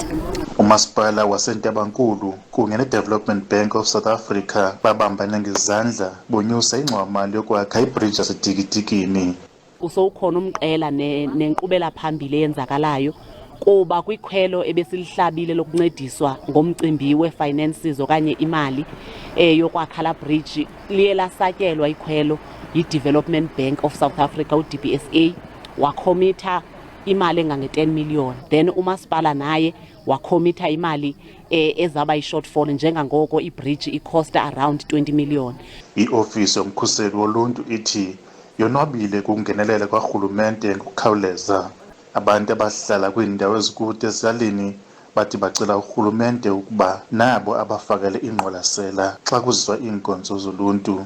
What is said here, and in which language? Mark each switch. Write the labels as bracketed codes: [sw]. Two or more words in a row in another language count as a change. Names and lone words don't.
[xh] Umasipala wasentabankulu kunye ne-Development Bank of South Africa babambane ngezandla bonyusa ingxowamali yokwakha ibridge yasedikidikini. Usowukhona umqela nenkqubela phambili eyenzakalayo kuba kwikhwelo ebesilihlabile lokuncediswa ngomcimbi we-finances okanye imali yokwakha la bridge liye lasatyelwa ikhwelo yi-Development Bank of South Africa u-DBSA wakhomitha imali engange-10 million. Then umasipala naye wakhomitha imali ezaba i-shortfall njengangoko ibridge ikhosta around 20 million. I-ofisi yomkhuseli woluntu ithi yonwabile kungenelela kwarhulumente ngokukhawuleza. Abantu abahlala kwiindawo ezikude ezilalini bathi bacela urhulumente ukuba nabo abafakele ingqwalasela xa kuziswa iinkonzo zoluntu.